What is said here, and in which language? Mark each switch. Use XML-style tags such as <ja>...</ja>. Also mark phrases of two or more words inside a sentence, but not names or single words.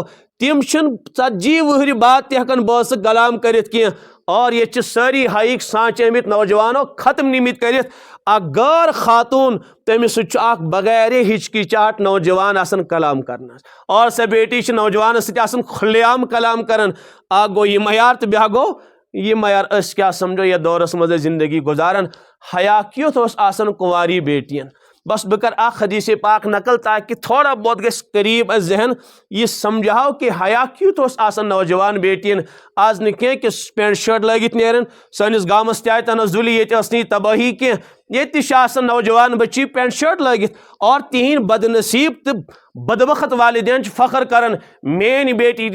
<ks>تِم چھِنہٕ 40 وٕہٕرۍ بعد تہِ ہٮ۪کان بٲژٕ کلام کٔرِتھ کینٛہہ اور ییٚتہِ چھِ سٲری حیہٕکۍ سانچہِ آمٕتۍ نوجوانو ختم نِمٕتۍ کٔرِتھ اکھ غٲر خاتوٗن تٔمِس سۭتۍ چھُ اکھ بغیر ہچکچاہٹ نوجوان آسان کلام کرنس اور سۄ بیٹی چھِ نوجوانس سۭتۍ آسان کھُلہِ عام کلام کران اکھ گوٚو یہِ معیار تہٕ بیٛاکھ گوٚو یہِ معیار أسۍ کیٛاہ سمجھو یتھ دورس منٛز أسۍ زندگی گُزاران حیا کیُتھ اوس آسان کُنواری بیٹین بس بہٕ کرٕ اکھ حدیث پاک نقل تاکہ</ks> <ur>تھوڑا بہت</ur> <ks>گژھِ قریب اسہِ ذہن یہِ سمجھاو کہ حیا کیُتھ اوس آسان نوجوان بیٹین آز نہٕ کینٛہہ کہِ</ks> <en>pant shirt</en> <ks>لٲگِتھ نیران سٲنِس گامس تہِ آیہِ تنزُلی ییٚتہِ ٲس نہٕ یہِ تبٲہی کینٛہہ ییٚتہِ تہِ چھِ آسان نوجوان بچی</ks> <en>pant shirt</en> <ks>لٲگِتھ اور تِہنٛدۍ بدنصیٖب تہٕ بدبخت والدین چھِ فخر کران میٲنۍ بیٹی</ks>